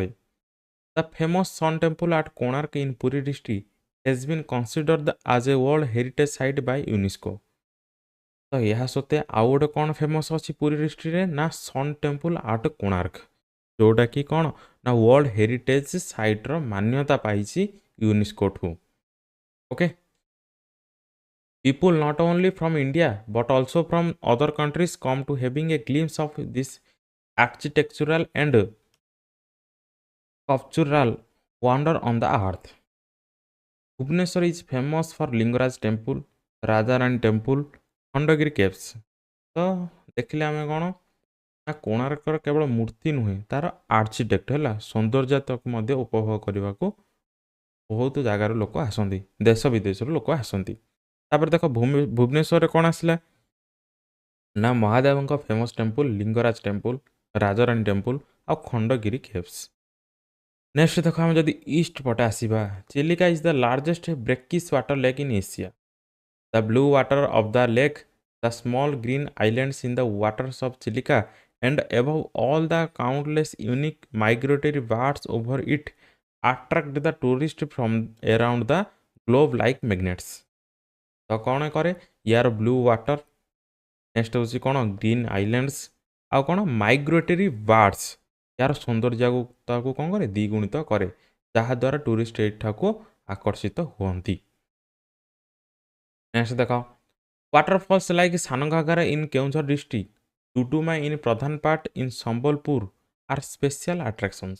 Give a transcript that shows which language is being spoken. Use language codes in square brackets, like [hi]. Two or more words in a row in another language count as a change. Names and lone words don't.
[en] The famous Sun Temple at Konark in Puri district has been considered as a World Heritage Site by UNESCO. [or] ତ ଏହା ସତ୍ତ୍ୱେ ଆଉ ଗୋଟେ କ'ଣ ଫେମସ୍ ଅଛି ପୁରୀ ଡିଷ୍ଟ୍ରିକ୍ଟରେ ନା ସନ୍ ଟେମ୍ପୁଲ୍ ଆଟ୍ କୋଣାର୍କ, ଯେଉଁଟାକି କ'ଣ ନା [en] world heritage siteର [or] ମାନ୍ୟତା ପାଇଛି ୟୁନେସ୍କୋଠୁ। ଓକେ, [en] people not only from India but also from other countries come to having a glimpse of this architectural and sculptural wonder on the earth. Bhubaneswar is famous for Lingaraj temple, Rajarani temple, Khandagiri caves. [or] ତ ଦେଖିଲେ ଆମେ କ'ଣ ନା କୋଣାର୍କର କେବଳ ମୂର୍ତ୍ତି ନୁହେଁ, ତାର ଆର୍କିଟେକ୍ଟ ହେଲା ସୌନ୍ଦର୍ଯ୍ୟତାକୁ ମଧ୍ୟ ଉପଭୋଗ କରିବାକୁ ବହୁତ ଜାଗାରୁ ଲୋକ ଆସନ୍ତି, ଦେଶ ବିଦେଶରୁ ଲୋକ ଆସନ୍ତି। ତାପରେ ଦେଖ ଭୁବନେଶ୍ୱରରେ କ'ଣ ଆସିଲା ନା ମହାଦେବଙ୍କ [en] famous temple [or] ଲିଙ୍ଗରାଜ ଟେମ୍ପୁଲ୍, ରାଜାରାଣୀ ଟେମ୍ପୁଲ୍ ଆଉ ଖଣ୍ଡଗିରି କେଭ୍ସ। ନେକ୍ସଟ ଦେଖ ଆମେ ଯଦି ଇଷ୍ଟ ପଟେ ଆସିବା, [en] Chilika is the largest brackish water lake in Asia. The blue water of the lake, the small green islands in the waters of Chilika and above all the countless unique migratory birds over it attract the tourists from around the globe like magnets। [or] ତ କ'ଣ କରେ ୟାର [en] blue water, [or] ନେକ୍ସଟ ହେଉଛି କ'ଣ [en] green islands [or] ଆଉ କ'ଣ [en] migratory birds, [or] ୟାର ସୌନ୍ଦର୍ଯ୍ୟତାକୁ କ'ଣ କରେ ଦ୍ୱିଗୁଣିତ କରେ, ଯାହାଦ୍ୱାରା ଟୁରିଷ୍ଟ ଏଠାକୁ ଆକର୍ଷିତ ହୁଅନ୍ତି। [en] Next ଦେଖ waterfalls like Sanghagra in Keonjhar district, Duduma in Pradhanpat in Sambalpur are special attractions।